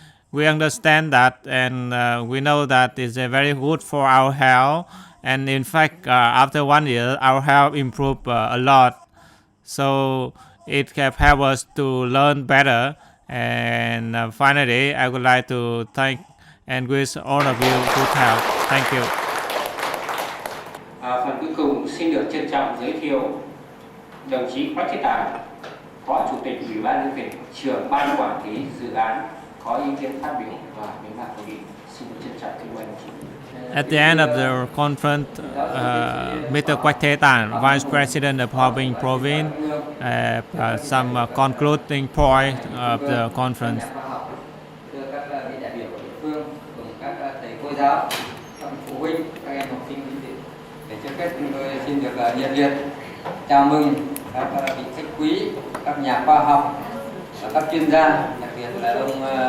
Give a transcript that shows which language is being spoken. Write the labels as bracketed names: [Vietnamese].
[English] We understand that and we know that it's very good for our health. And in fact, after 1 year, our health improved a lot. So it have helped us to learn better. And finally, I would like to thank and wish all of you good health. Thank you. [Vietnamese] Phần cuối cùng xin được trân trọng giới thiệu đồng chí Quách Thế Tài, Phó Chủ tịch Ủy ban nhân tỉnh, trưởng ban quản lý dự án có ý kiến phát biểu và bế mạc hội nghị. Xin được trân trọng kính mời đồng chí. [English] At the end of the conference, Mr. Quách Thế Tài, Vice President of Hòa Bình Province, some concluding point of the conference. [Vietnamese] Thưa các vị đại biểu của địa phương, cùng các thầy cô giáo, các phụ huynh, các em học sinh, để trước hết tôi xin được nhiệt liệt chào mừng các vị khách quý, các nhà khoa học và các chuyên gia, đặc biệt là ông